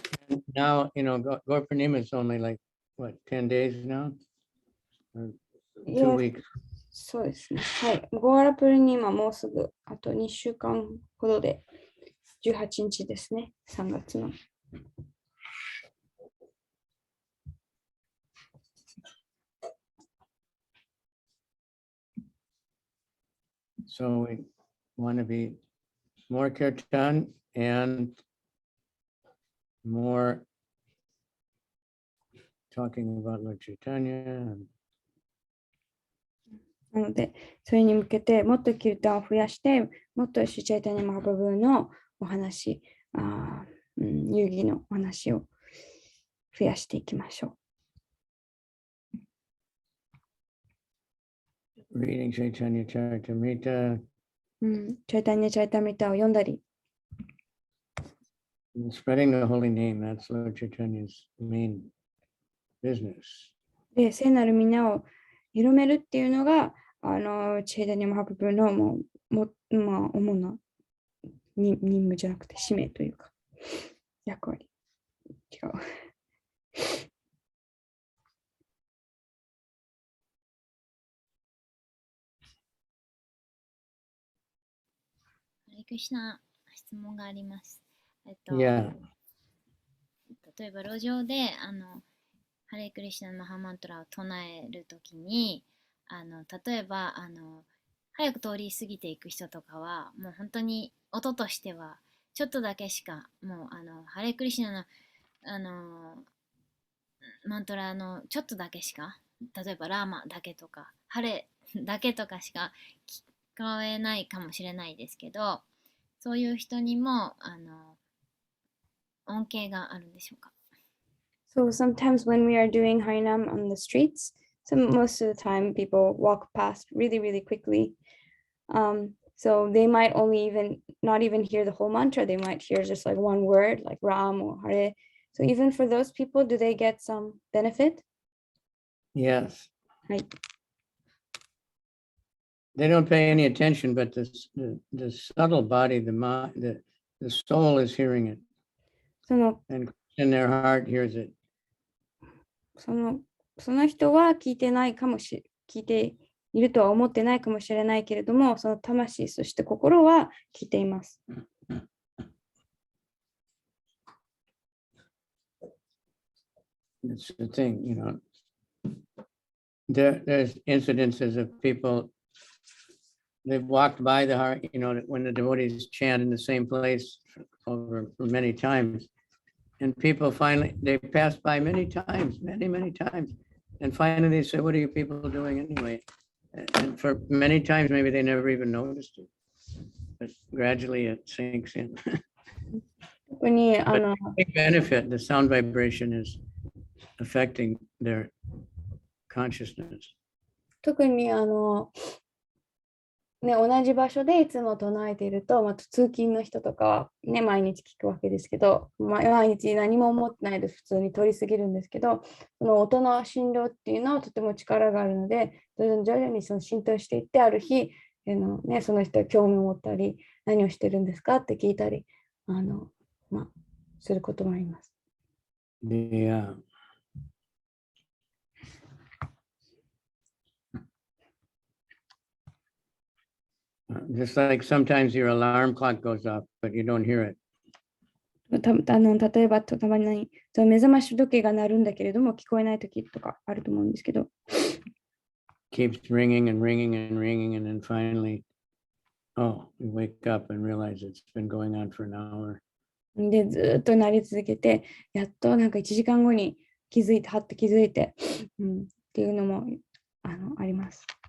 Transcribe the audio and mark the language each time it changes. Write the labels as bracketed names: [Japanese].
[English] And now, Gaur Purnima is only like, what, 10 days now? Or 2 weeks? [Japanese] そうですね。はい。ゴーラプルに今もうすぐあと2週間ほどで18日ですね。 3月の。 [English] So we want to be more kirtan and more talking about Lord Chaitanya. [Japanese] なので、それに向けてもっとキルタンを増やして、もっとシュチャイタニャマハプラブーのお話、遊戯のお話を増やしていきましょ [English] Reading Chaitanya Charitamrita. [Japanese] う。チャイタニャチャイタミタを読んだり、 [English] And spreading the holy name, that's Lord Chaitanya's main business. [Japanese] で、聖なる皆を広めるっていうのが、チャイタニャマハプラブーの主な任務じゃなくて使命というか、役割。違う。ハレクリシナ、質問があります。 [English] Yeah. [Japanese] 例えば路上でハレクリシナのマハマントラを唱えるときに例えば早く通り過ぎていく人とかはもう本当に音としてはちょっとだけしかもうハレクリシナのマントラのちょっとだけしか例えばラーマだけとかハレだけとかしか聞こえないかもしれないですけど、そういう人にも恩恵があるんでしょうか。 [English] So sometimes when we are doing Harinam on the streets, most of the time people walk past really, really quickly. So they might not even hear the whole mantra. They might hear just like one word, like Ram or Hare. So even for those people, do they get some benefit? Yes. Right. They don't pay any attention, but the subtle body, the soul is hearing it. And in their heart hears it. [Japanese] その人は聞いているとは思ってないかもしれないけれども、その魂、そして心は聞いています。 [English] It's the thing, there's incidences of people, they've walked by the heart, when the devotees chant in the same place for many times. And people finally, they pass by many times, many times. And finally they say, what are you people doing anyway? And for many times, maybe they never even noticed it. But gradually it sinks in. [Japanese] 特に [English] But big benefit, the sound vibration is affecting their consciousness. [Japanese] 特に同じ場所でいつも唱えていると、通勤の人とかは、毎日聞くわけですけど、毎日何も思ってないで普通に通り過ぎるんですけど、その音の振動っていうのはとても力があるので、徐々にその浸透していって、ある日、その人が興味を持ったり、何をしてるんですかって聞いたり、することもあります。 [English] Yeah. Just like sometimes your alarm clock goes off, but you don't hear it. [Japanese] 例えばたまに目覚まし時計が鳴るんだけれども聞こえない時とかあると思うんですけど。 [English] Keeps ringing and ringing and ringing, and then finally, you wake up and realize it's been going on for an hour. [Japanese] で、ずっと鳴り続けて、やっと1時間後に気づいて、っていうのもあります。